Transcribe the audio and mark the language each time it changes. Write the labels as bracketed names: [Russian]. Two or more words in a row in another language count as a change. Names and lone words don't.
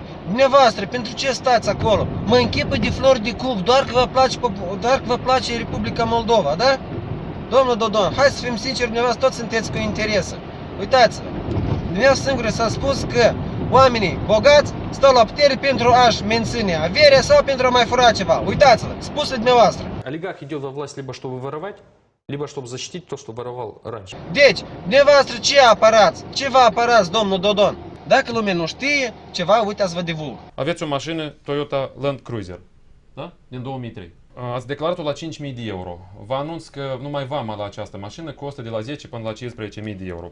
[Romanian] Dumneavoastră, pentru ce stați acolo? Mă închipă de flori de cub, doar că vă place Republica Moldova, da? Domnul Dodon, hai să fim sinceri, dumneavoastră toți sunteți cu interese. Uitați-vă, dumneavoastră singure s-a spus că oamenii bogați stau la putere pentru a-și menține averea sau pentru a mai fura ceva. Uitați-vă, spus dumneavoastră. [Russian] Олигарх идет во власть либо чтобы воровать, либо чтобы защитить то, что воровал раньше. [Romanian] Deci, dumneavoastră ce apărați? Ce vă apărați, domnul Dodon? Dacă lumea nu știe ceva, uitați-vă de vulg. Aveți o mașină Toyota Land Cruiser, da? Din 2003. Ați declarat-o la 5.000 de euro. Vă anunț că numai vama la această mașină costă de la 10 până la 15.000 de euro.